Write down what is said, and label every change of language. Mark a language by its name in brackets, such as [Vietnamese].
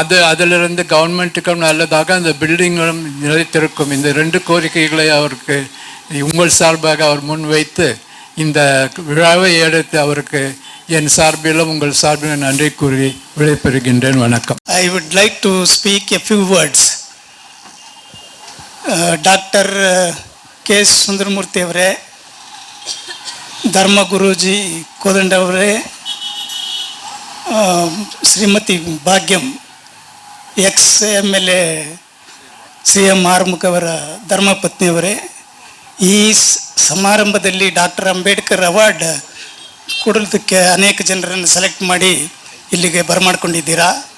[Tamil] அதிலிருந்து கவர்மெண்ட்டுக்கும் நல்லதாக அந்த பில்டிங்களும் நிலைத்திருக்கும். இந்த 2 கோரிக்கைகளை அவருக்கு உங்கள் சார்பாக அவர் முன்வைத்து இந்த விழாவை எடுத்து அவருக்கு என் சார்பிலும் உங்கள் சார்பிலும் நன்றி கூறி விடைபெறுகின்றேன். வணக்கம். [English] I would like to speak a few words. Dr. K. [Kannada] Sundaramurthy ಅವರೇ, ಧರ್ಮ ಗುರೂಜಿ ಕೋದಂಡ ಅವರೇ, ಶ್ರೀಮತಿ ಭಾಗ್ಯಂ ex-MLA CM ಆರ್ಮುಖ್ ಅವರ ಧರ್ಮಪತ್ನಿಯವರೇ, ಈ ಸಮಾರಂಭದಲ್ಲಿ ಡಾಕ್ಟರ್ ಅಂಬೇಡ್ಕರ್ ಅವಾರ್ಡ್ ಕೊಡೋದಕ್ಕೆ ಅನೇಕ ಜನರನ್ನು ಸೆಲೆಕ್ಟ್ ಮಾಡಿ ಇಲ್ಲಿಗೆ ಬರಮಾಡ್ಕೊಂಡಿದ್ದೀರಾ.